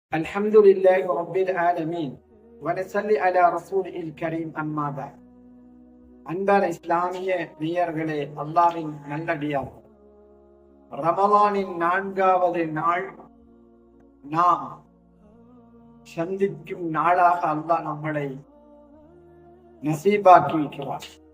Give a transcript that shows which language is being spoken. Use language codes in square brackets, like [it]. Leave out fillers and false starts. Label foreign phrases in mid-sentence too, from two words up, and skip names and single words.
[ar] الحمد لله رب العالمين ونصلي على رسوله الكريم أما بعد. [ta] அன்பான இஸ்லாமிய நேயர்களே, அல்லாஹ்வின் நல்லடியார், ரமலானின் 4வது நாள் நாம் சந்திக்கும் நாளாக அல்லாஹ் நம்மளை நசீபாக்கி இருக்கிறார்.